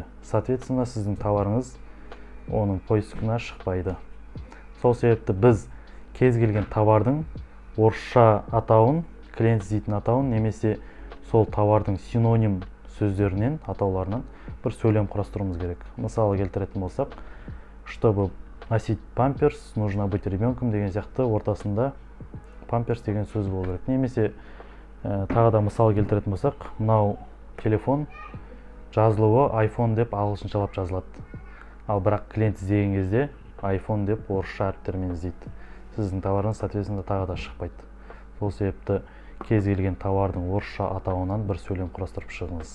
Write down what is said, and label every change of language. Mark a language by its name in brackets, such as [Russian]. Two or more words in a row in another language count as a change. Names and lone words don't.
[Kazakh] Соответственно, сіздің товарыңыз оның поискына шықпайды. Сол себепті біз кез келген товардың орысша атауын, клиент іздейтін атауын, немесе сол товардың синоним сөздерінен, атауларынан бір сөйлем құрастыруымыз керек. Мысалы келтіретін болсақ, [Russian] чтобы носить памперс, нужно быть ребенком [Kazakh] деген сияқты ортасында памперс деген сөз болу керек. Немесе тағы да мысал келтіретін болсақ, мынау телефон жазылуы iPhone деп ағылшыншалап жазылады. Ал бірақ клиент іздеген кезде iPhone деп орысша әріптермен іздейді. Сіздің товарыңыз соответственно тағы да шықпайды. Сол себепті кез келген товардың орысша атауынан бір сөйлем құрастырып шығыңыз.